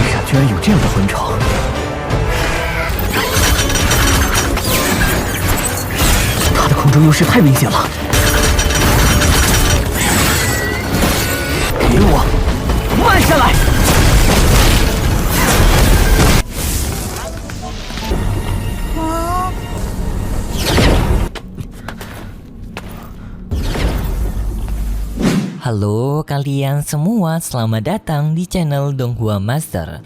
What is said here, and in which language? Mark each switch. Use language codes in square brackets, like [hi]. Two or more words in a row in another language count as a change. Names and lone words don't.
[zh] 居然有这样的魂场！他的空中优势太明显了！给我，慢下来！ [id] Halo kalian semua, selamat datang di channel Donghua Master.